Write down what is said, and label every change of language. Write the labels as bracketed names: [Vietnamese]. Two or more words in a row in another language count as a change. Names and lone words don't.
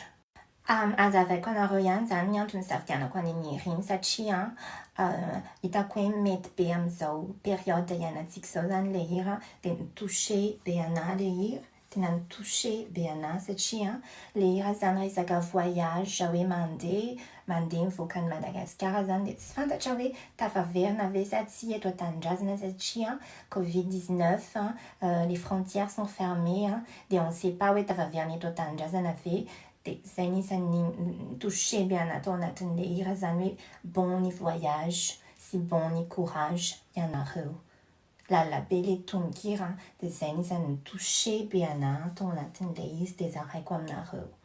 [Malagasy] Azavaiko anareo ihany zany ny antony safidianako an'iny ireny satria hitako hoe mety be amin'izao période iainantsika izao zany le hira dia nitouché be anahy le hira. Tena nitouché be anahy satria le hira zany resaka voyage hoe mandeha mivoaka ny Madagasikara zany dia tsy fantatra hoe tafaverina ve sa tsy eto an-tanindrazana satria Covid-19, [French] les frontières sont fermées dia on ne sait pas [Malagasy] hoe tafaverina eto an-tanindrazana ve. Dia izay nisan'ny touché be anahy tao anatin'le hira zany hoe bon ny voyage sy bon ny courage ianareo. Lalabe le tononkira dia izay nisan'ny touché be anahy tao anatin'le izy dia zaraiko aminareo.